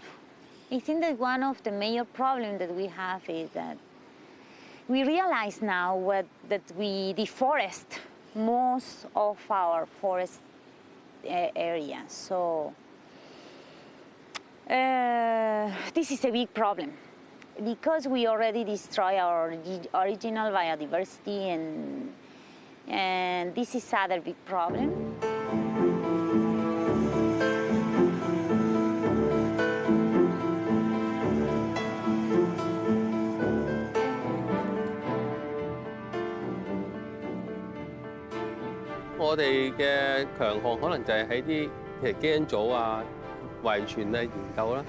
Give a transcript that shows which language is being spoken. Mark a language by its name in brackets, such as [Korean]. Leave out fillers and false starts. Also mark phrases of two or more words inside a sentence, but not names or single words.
[English] I think that one of the major problems that we have is that we realize now that we deforest most of our forest areas. So this is a big problem because we already destroy our original biodiversity, and this is another big problem. [Cantonese] 我哋嘅強項可能就係喺啲其實基因組啊、遺傳啊研究啦。